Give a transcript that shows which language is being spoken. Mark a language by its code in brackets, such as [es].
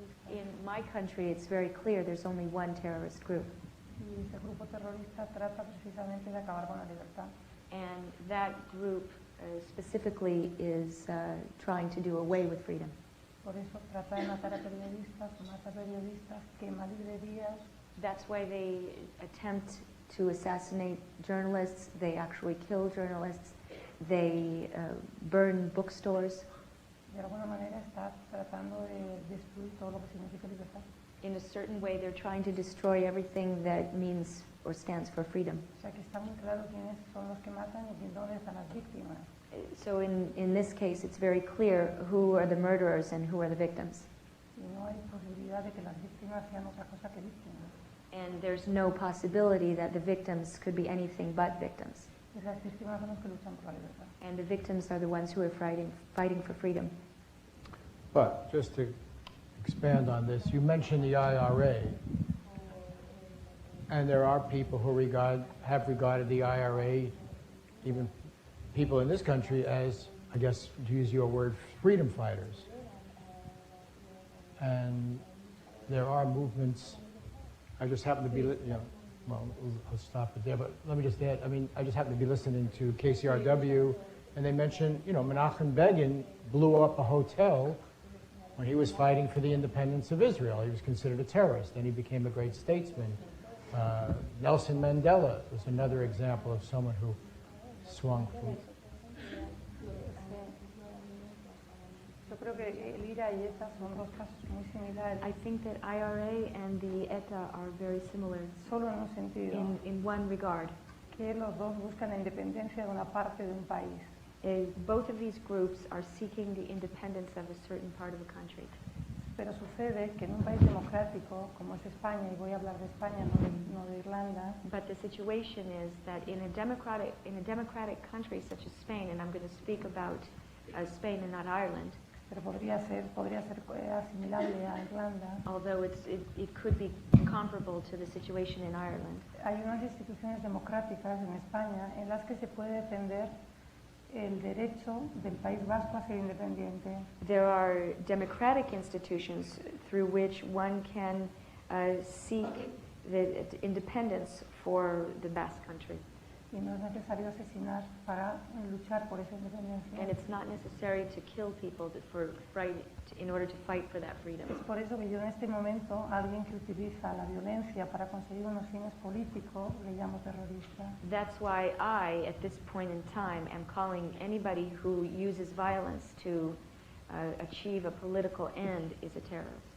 [en] In my country, it's very clear there's only one terrorist group. [es] Y ese grupo terrorista trata precisamente de acabar con la libertad. [en] And that group specifically is trying to do away with freedom. [es] Por eso trata de matar a periodistas, mata a periodistas, quema librerías. [en] That's why they attempt to assassinate journalists. They actually kill journalists. They burn bookstores. [es] De alguna manera está tratando de destruir todo lo que significa libertad. [en] In a certain way, they're trying to destroy everything that means or stands for freedom. [es] O sea que está muy claro quiénes son los que matan y dónde están las víctimas. [en] So in this case, it's very clear who are the murderers and who are the victims. [es] Y no hay posibilidad de que las víctimas sean otra cosa que víctimas. [en] And there's no possibility that the victims could be anything but victims. [es] Y las víctimas son los que luchan por la libertad. [en] And the victims are the ones who are fighting for freedom. But just to expand on this, you mentioned the IRA. And there are people who have regarded the IRA, even people in this country, as, I guess, to use your word, freedom fighters. And there are movements. I just happen to be, well, I'll stop it there, but let me just add, I just happen to be listening to KCRW, and they mentioned, Menachem Begin blew up a hotel when he was fighting for the independence of Israel. He was considered a terrorist, and he became a great statesman. Nelson Mandela was another example of someone who swung from. [es] Yo creo que el IRA y ETA son dos casos muy similares. [en] I think that IRA and the ETA are very similar [es] Solo en un sentido, [en] in one regard. [es] que los dos buscan la independencia de una parte de un país. [en] Both of these groups are seeking the independence of a certain part of the country. [es] Pero sucede que en un país democrático como es España, y voy a hablar de España, no de Irlanda, [en] But the situation is that in a democratic country such as Spain, and I'm going to speak about Spain and not Ireland, [es] pero podría ser asimilable a Irlanda, [en] although it could be comparable to the situation in Ireland. [es] hay unas instituciones democráticas en España en las que se puede defender el derecho del País Vasco a ser independiente. [en] There are democratic institutions through which one can seek the independence for the Basque country. [es] Y no es necesario asesinar para luchar por esa independencia. [en] And it's not necessary to kill people in order to fight for that freedom. [es] Es por eso que yo en este momento, a alguien que utiliza la violencia para conseguir unos fines políticos, le llamo terrorista. [en] That's why I, at this point in time, am calling anybody who uses violence to achieve a political end is a terrorist.